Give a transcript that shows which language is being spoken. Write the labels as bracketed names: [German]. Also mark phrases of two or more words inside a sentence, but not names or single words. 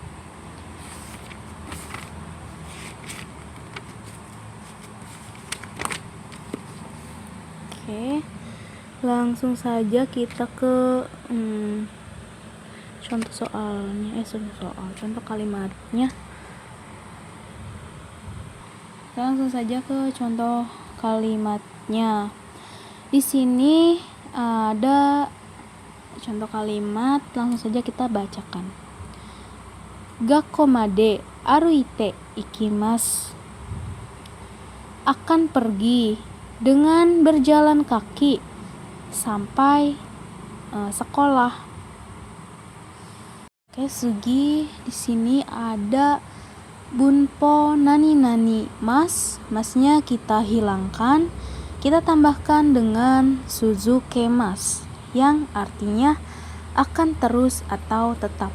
[Indonesian] Oke, langsung saja kita ke contoh kalimatnya. Langsung saja ke contoh kalimatnya. Di sini ada contoh kalimat, langsung saja kita bacakan. [Japanese] 学校まで歩いて行きます, [Indonesian] akan pergi dengan berjalan kaki sampai sekolah. Oke, sugi di sini ada bunpo nani masnya kita hilangkan, kita tambahkan dengan suzuke mas, yang artinya akan terus atau tetap.